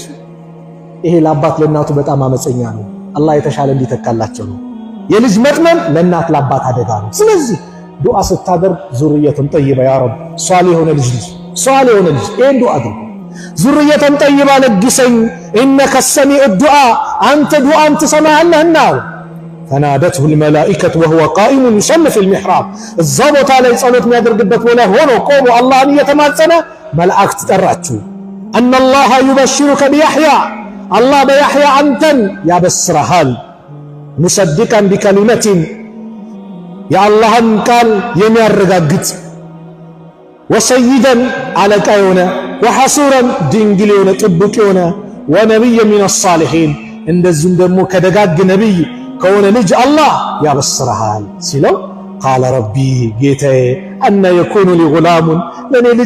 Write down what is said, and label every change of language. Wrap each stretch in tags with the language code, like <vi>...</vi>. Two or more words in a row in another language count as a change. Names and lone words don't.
<am>ይሄ ለአባት ለእናቱ በጣም አመፀኛ ነው። አላህ የተሻለ እንዲተካላቸው ነው። የልጅ መጥመን ለእናት ለአባት አደጋ ነው። ስለዚህ ዱዓ ስታደርግ</am> <ar>ذرية طيبة يا رب</ar> <am>ሷሊህ የሆነ ልጅ ሷሊህ የሆነ ልጅ ይሄን ዱዓ አድርግ።</am> <ar>ذرية طيبة</ar> <am>ለግሰኝ</am> <ar>إنك سميع الدعاء</ar> <am>አንተ ዱዓን ትሰማለህና</am> <ar>فنادته الملائكة وهو قائم يصلي في المحراب</ar> <am>እዛ ቦታ ላይ ጸሎት የሚያደርግበት ቦታ ሆኖ ቆሞ አላህን እየተማጸነ መላእክት ጠራችሁ</am> <ar>ان الله يبشرك بيحيى الله بيحيى</ar> <am>አንተን ያበስረሃል</am> <ar>مصدقا بكلمة</ar> <am>የአላህን ቃል የሚያረጋግጥ ወሰይደን አለቃ የሆነ ወሐሱረን ድንግል የሆነ ጥብቅ የሆነ</am> <ar>ونبيا من الصالحين</ar> <am>እንደዚህም ደግሞ ከደጋግ ነብይ ከሆነ ልጅ አላህ ያበስረሃል ሲለው</am> <ar>قال رب</ar> <am>ጌታዬ</am> <ar>أنى يكون لي غلام</ar> <am>ለኔ ልጅ</am>